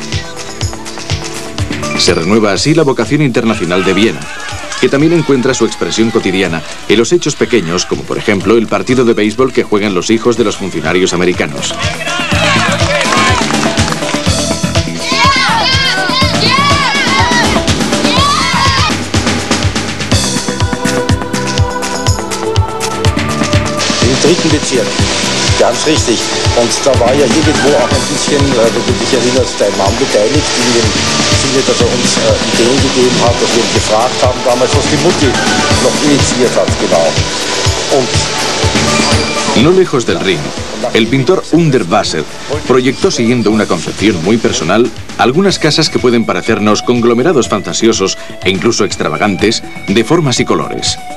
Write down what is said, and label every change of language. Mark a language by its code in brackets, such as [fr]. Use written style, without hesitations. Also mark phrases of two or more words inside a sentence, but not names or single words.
[es] Se renueva así la vocación internacional de Viena, que también encuentra su expresión cotidiana en los hechos pequeños, como por ejemplo el partido de béisbol que juegan los hijos de los funcionarios americanos. [de] Dritten Bezirk, ganz richtig. Und da war ja irgendwo auch ein bisschen, wenn du dich erinnerst, dein Mann beteiligt in dem Sinne, dass er uns Ideen gegeben hat, dass wir ihn gefragt haben damals, was die Mutti noch initiiert hat, genau. [es] No lejos del Rin, el pintor Underwasser proyectó, siguiendo una concepción muy personal, algunas casas que pueden parecernos conglomerados fantasiosos e incluso extravagantes de formas y colores.